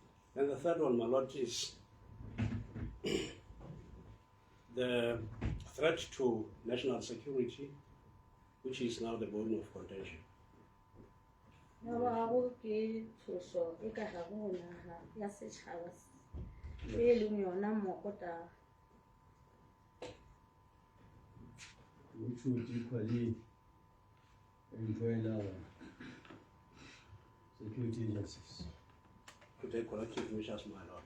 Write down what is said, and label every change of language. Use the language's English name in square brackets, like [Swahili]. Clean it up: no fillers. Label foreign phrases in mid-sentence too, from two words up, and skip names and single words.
[English] And the third one, my lord, is the threat to national security, which is now the bone of contention. [Northern Sotho] Ya ba go ke tshoso e ka ga go naga ya setšhaba e leng yona mokota. [English] Which would equally enjoin our security agencies. To take corrective measures, my lord.